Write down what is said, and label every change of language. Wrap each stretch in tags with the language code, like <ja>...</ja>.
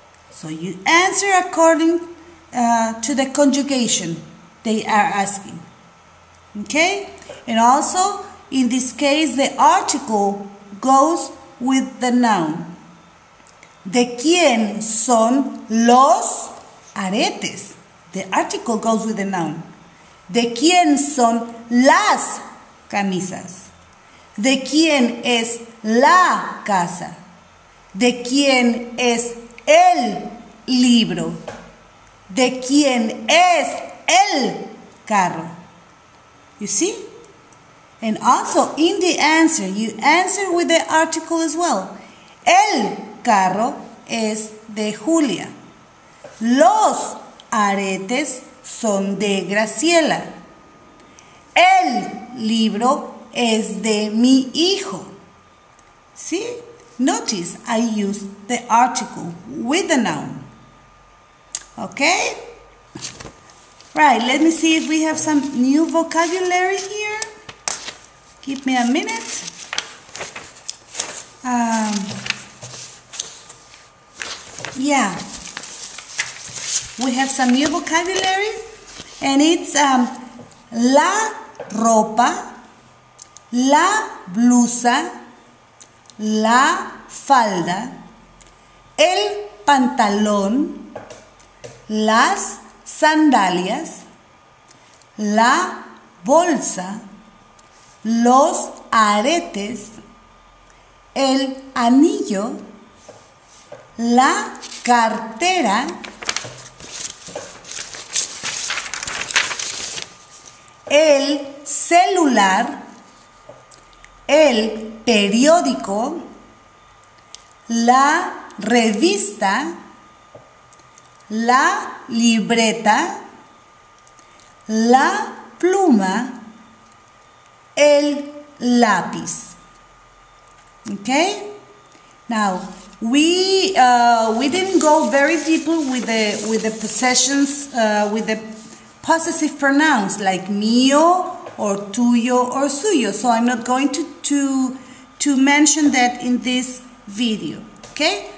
<en>So you answer according to the conjugation they are asking. Okay? And also, in this case, the article goes with the noun.</en> <es>¿De quién son los aretes?</es> <en>The article goes with the noun.</en> <es>¿De quién son las camisas? ¿De quién es la casa? ¿De quién es el libro? ¿De quién es el carro?</es> <en>You see? And also in the answer, you answer with the article as well.</en> <es>El carro es de Julia. Los aretes son de Graciela. El libro es de mi hijo.</es> <en>See? Notice I use the article with the noun. Okay? Right, let me see if we have some new vocabulary here. Give me a minute. Yeah. We have some new vocabulary. And it's</en> <es>la ropa, la blusa, la falda, el pantalón, las sandalias, la bolsa, los aretes, el anillo, la cartera, el celular, el periódico, la revista, la libreta, la pluma, el lápiz.</es> <en>Okay? Now we didn't go very deeply with the possessions with the possessive pronouns like mío or tuyo or suyo. So I'm not going to mention that in this video. Okay?</en>